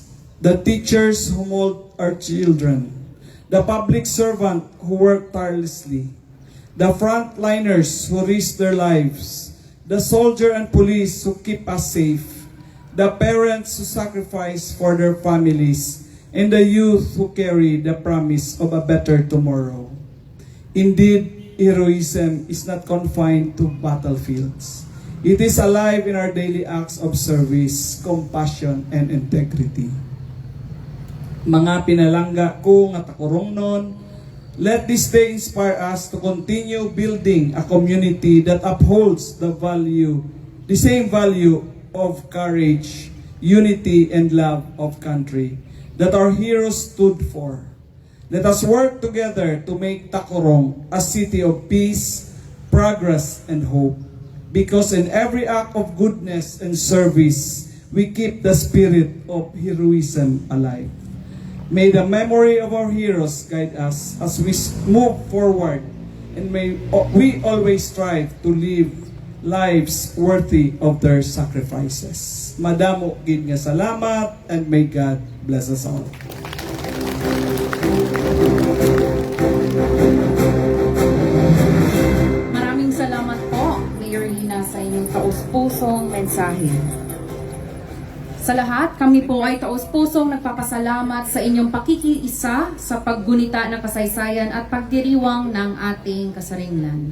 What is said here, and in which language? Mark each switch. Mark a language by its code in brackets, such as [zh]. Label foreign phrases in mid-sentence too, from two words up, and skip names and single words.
[en] The teachers who mold our children, the public servant who work tirelessly, the frontliners who risk their lives, the soldier and police who keep us safe, the parents who sacrifice for their families, and the youth who carry the promise of a better tomorrow. Indeed, heroism is not confined to battlefields. It is alive in our daily acts of service, compassion, and integrity. [hil] Mga pinalangga ko nga Tacorongnon, [en] let this day inspire us to continue building a community that upholds the same value of courage, unity, and love of country that our heroes stood for. Let us work together to make Tacorong a city of peace, progress, and hope. Because in every act of goodness and service, we keep the spirit of heroism alive. May the memory of our heroes guide us as we move forward, and may we always strive to live lives worthy of their sacrifices. [hil] Madamo gid nga salamat, [en] and may God bless us all. [tl] Maraming salamat po, Mayor Lina, sa inyong taus-pusong mensahe. Sa lahat, kami po ay taus-pusong nagpapasalamat sa inyong pakikiisa sa paggunita ng kasaysayan at pagdiriwang ng ating kasarinlan.